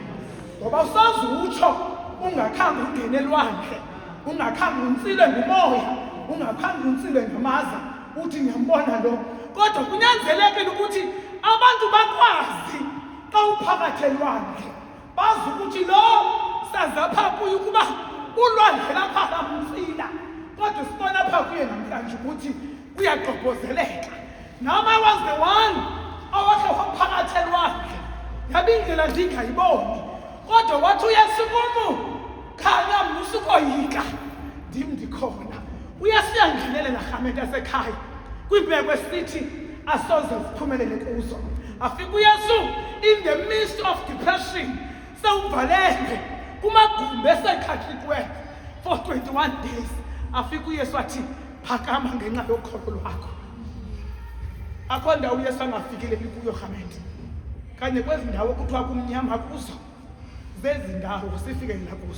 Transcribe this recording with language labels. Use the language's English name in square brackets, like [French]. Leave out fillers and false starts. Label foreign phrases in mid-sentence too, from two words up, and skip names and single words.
[Xhosa] Ngoba usoze utsho ungakhange ungene elwandle, ungakhange untsilwe ngumoya, ungakhange untsilwe ngamaza, uthi ngiyambona lo. Kodwa kunyanzelekile ukuthi abantu bakwazi xa uphakathi elwandle, bazi ukuthi lo saze apha kuye ukuba ulwandle lapha lamtsila, kodwa sibona apha kuye namhlanje ukuthi kuyagqobhozeleka. [English] Now I was the one [Xhosa] owakhe waphakathi elwandle, yabe indlela ndingayiboni, kodwa wathi uYesu kumu, khanya mna usukoyika, ndim ndikhona. uYesu uyangenelela rhamente yasekhaya kwiimeko esithi asoze ziphumelele kuzo. Afika uYesu [English] in the midst of depression, [Xhosa] sewuvalele kumagumbi esekhatyikiweyo [English] for 21 days. [Xhosa] Afika uYesu athi, phakama ngenxa yokholo lwakho. Akho ndawo uYesu angafikeleli kuyo rhamente, kanye kwezi ndawo kuthiwa kumnyama kuzo, zezi ndawo sifikelela kuzo.